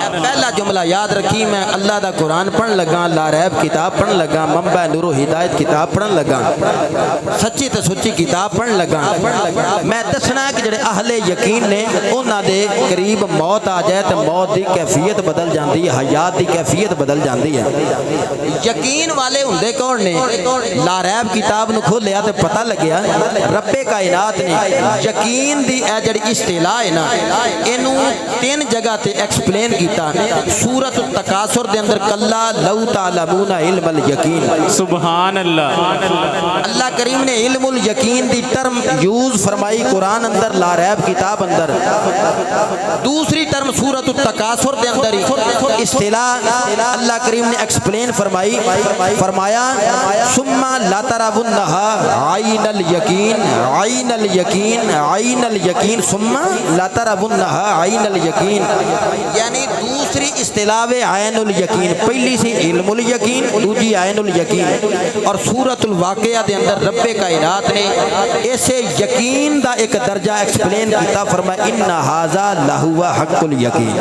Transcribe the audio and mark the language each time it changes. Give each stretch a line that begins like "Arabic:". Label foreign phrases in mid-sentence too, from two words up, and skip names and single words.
Punjabi: پہلا جملہ یاد رکھی میں اللہ دا قرآن پڑھن لگا
Arabic: لا ریب
Punjabi: کتاب پڑھن لگا منبع نور و ہدایت کتاب پڑھن لگا سچی تے سچی کتاب پڑھن لگا میں دسنا ہے کہ جڑے اہل یقین نے انہاں دے قریب موت آ جائے تے موت دی کیفیت بدل جاندی ہے حیات دی کیفیت بدل جاندی ہے یقین والے ہوندے کون نے
Arabic: لا ریب
Punjabi: کتاب نو کھولیا تے پتہ لگیا رب کائنات نے یقین دی اے جڑی اصطلاح ہے نا اینو تین جگہ تے ایکسپلین کیتا سورۃ التکاثر دے اندر
Arabic: کلا لو تعلمون علم الیقین سبحان اللہ
Punjabi: اللہ کریم نے
Arabic: علم الیقین
Punjabi: دی
English: term use
Punjabi: فرمائی قرآن اندر
Arabic: لا ریب
Punjabi: کتاب اندر دوسری ٹرم سورۃ التکاثر دے اندر اصطلاح اللہ کریم نے ایکسپلین فرمائی فرمایا
Arabic: ثم لا ترونها عین الیقین عین الیقین عین الیقین ثم لا ترونها عین الیقین
Punjabi: یعنی دوسری اصطلاح
Arabic: عین الیقین
Punjabi: پہلی سی
Arabic: علم الیقین
Punjabi: دوسری
Arabic: عین الیقین
Punjabi: اور سورۃ الواقعہ دے اندر رب کائنات نے اسے یقین دا ایک درجہ ایکسپلین کیتا فرمایا
Arabic: ان ھذا لہو حق الیقین